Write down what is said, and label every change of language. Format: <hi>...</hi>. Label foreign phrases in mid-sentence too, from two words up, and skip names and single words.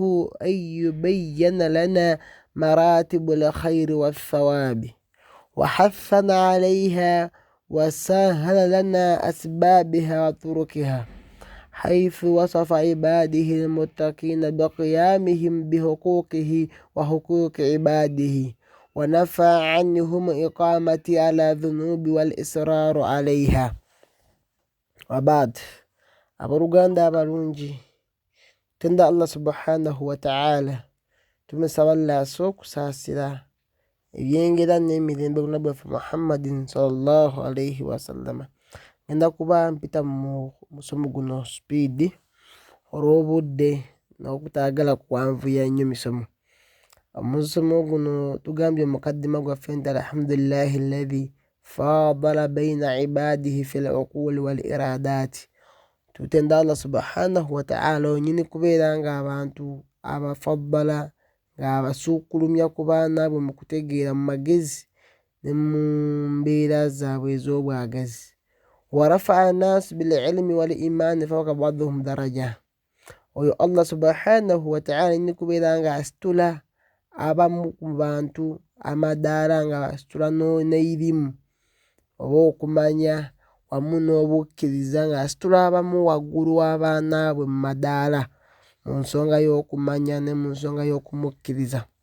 <ar>أن يبين لنا مراتب الخير والثواب وحثنا عليها وسهل لنا أسبابها وطرقها، حيث وصف عباده المتقين بقيامهم بحقوقه وحقوق عباده، ونفى عنهم إقامة على الذنوب والإصرار عليها. وبعد،</ar> <lg>abaruganda abalungi, tenda Allah</lg> <ar>سبحانه وتعالى</ar> <lg>tumusaba Allah okusaasira ebyengera n'emirembe ku nabbi waffe Muhammadin</lg> <ar>صلى الله عليه وسلم.</ar> <lg>Ngenda kuba mpita mu musomo guno speed olw'obudde n'okutaagala kuwanvuya nnyo misomo. Omusomo guno tugambye omukaddima gwaffe nti</lg> <ar>الحمد لله الذي فضل بين عباده في العقول والإرادات.</ar> <lg>Tutenda Allah</lg> <ar>سبحانه وتعالى</ar> <lg>onyini kubeera nga abantu abafaddala, ng'abasuukulumya ku baana bwe mu kutegeera mu magezi ne mu mbeera zaabwe ez'obwagazi.</lg> <ar>ورفع الناس بالعلم والإيمان فوق بعضهم درجة.</ar> <lg>Oyo Allah</lg> <ar>سبحانه وتعالى</ar> <lg>nyini kubeera nga asitula abamu ku bantu amadaala, nga asitula n'eirimu oba okumanya wamu n'obukkiriza, nga asitula abamu waggulu w'abaana bwe mu madaala mu nsonga y'okumanya ne mu nsonga y'okumukkiriza.</lg>